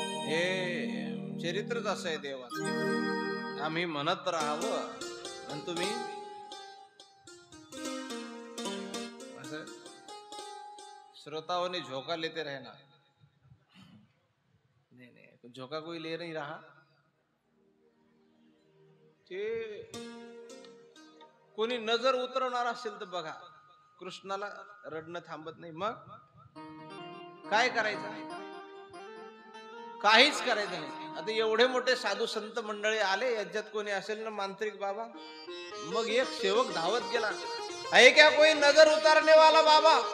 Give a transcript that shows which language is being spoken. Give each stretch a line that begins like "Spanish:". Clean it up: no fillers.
Marathi: हे चरित्रच असं आहे देवाचं. आम्ही म्हणत राहावं आणि तुम्ही असं
Hindi: श्रोताओं ने झोका लेते रहना. नहीं नहीं झोका कोई ले नहीं रहा.
Marathi: ते कोणी नजर उतरवणार असेल तर बघा कृष्णाला रडणं थांबत नाही. मग काय करायचं? काहीच करायचं नाही. आता एवढे मोठे साधू संत मंडळी आले, याच्यात कोणी असेल ना मांत्रिक बाबा, मग एक सेवक धावत गेला, आहे
Hindi: क्या कोई नजर उतारने वाला बाबा?